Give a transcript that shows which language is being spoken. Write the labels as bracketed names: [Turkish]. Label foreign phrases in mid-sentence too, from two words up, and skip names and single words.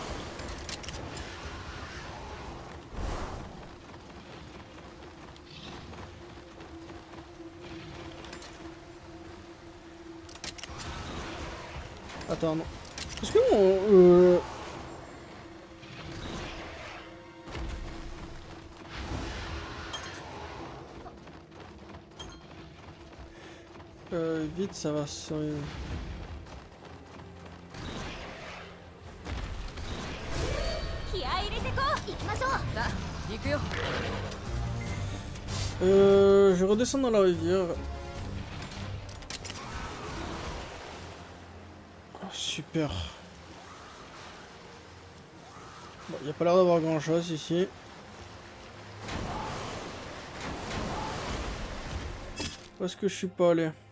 [French] Attends, non. Est-ce que on... vite, ça va se... [Japanese] 気合い入れてこう。行きましょう。さあ行くよ。 [French] je redescends dans la rivière. Oh, super. Bon, il n'y a pas l'air d'avoir grand chose ici. Où est-ce que je suis pas allé?